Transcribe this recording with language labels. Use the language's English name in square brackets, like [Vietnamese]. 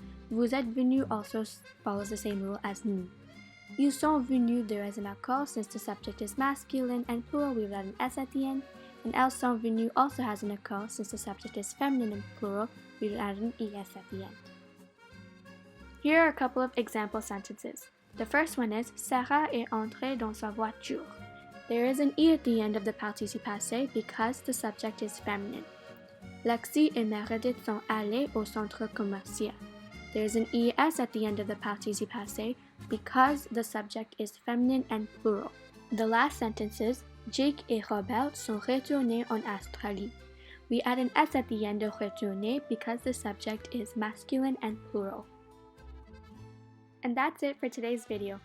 [French] Vous êtes venus [English] also follows the same rule as nous. [French] Ils sont venus, [English] there is an accord since the subject is masculine and plural, we would add an S at the end. And [French] elles sont venues [English] also has an accord since the subject is feminine and plural, we would add an ES at the end. Here are a couple of example sentences. The first one is [French] Sarah est entrée dans sa voiture. [English] There is an E at the end of the participe passé because the subject is feminine. [French] Lexi et Meredith sont allés au centre commercial. [English] There is an ES at the end of the participe passé because the subject is feminine and plural. The last sentence is [French] Jake et Robert sont retournés en Australie. [English] We add an S at the end of retourner because the subject is masculine and plural. And that's it for today's video.